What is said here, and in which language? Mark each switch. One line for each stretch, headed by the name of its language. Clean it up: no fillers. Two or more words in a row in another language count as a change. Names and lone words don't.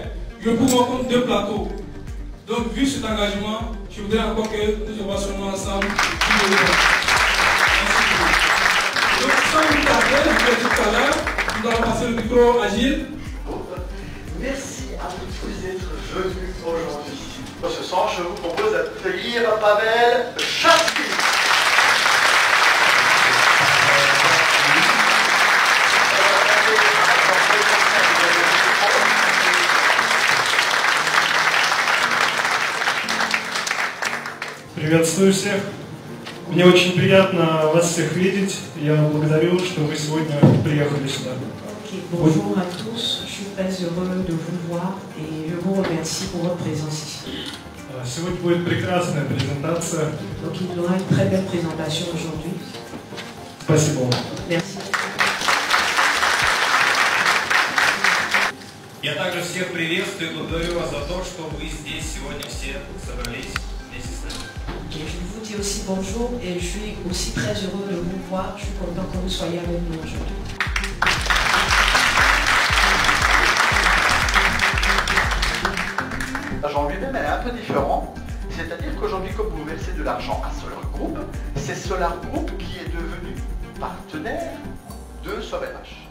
French: Je vous rencontre deux plateaux. Donc, vu cet engagement, je voudrais encore que nous avancions ensemble. Donc, sans vous tarder, je vous l'ai dit tout à l'heure, nous allons passer le micro à Gilles. Merci à vous tous d'être venus aujourd'hui. Dans ce sens, je vous propose d'accueillir Pavel Chaski.
Russian: Приветствую всех. Мне очень приятно вас всех видеть. Я благодарю, что вы сегодня приехали сюда.
French: Bonjour à tous, je suis très heureux de vous voir et je vous remercie pour votre présence ici.
Russian: Сегодня будет прекрасная презентация.
French: Donc il y aura une très belle présentation aujourd'hui.
Russian: Спасибо.
French: Merci.
Russian: Я также всех приветствую и благодарю вас за то, что вы здесь сегодня все собрались вместе с нами.
French: Et je vous dis aussi bonjour et je suis aussi très heureux de vous voir. Je suis content que vous soyez avec nous aujourd'hui. L'argent lui-même, elle est un peu différent. C'est-à-dire qu'aujourd'hui, comme vous versez de l'argent à Solar Group, c'est Solar Group qui est devenu partenaire de SOVH.